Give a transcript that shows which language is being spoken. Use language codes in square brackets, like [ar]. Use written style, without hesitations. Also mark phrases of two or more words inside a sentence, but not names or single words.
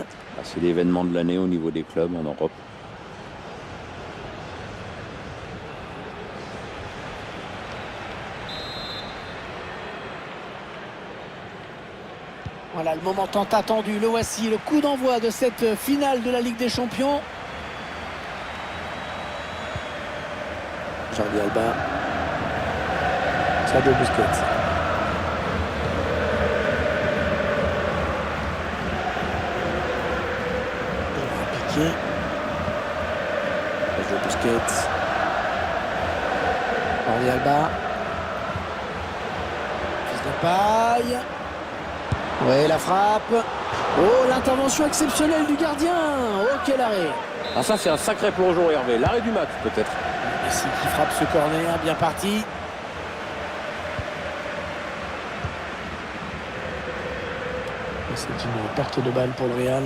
[fr] C'est l'événement de l'année au niveau des clubs en Europe. Voilà le moment tant attendu, le voici, le coup d'envoi de cette finale de la Ligue des Champions. Jordi Alba, Sergio Busquets. Il va piquer. Sergio Busquets. Jordi Alba. Fils de paille. Ouais, la frappe. Oh, l'intervention exceptionnelle du gardien. Oh, quel arrêt. Ah, ça c'est un sacré plongeon, Hervé. L'arrêt du match peut-être. Messi qui frappe ce corner, bien parti. C'est une perte de balle pour le Real.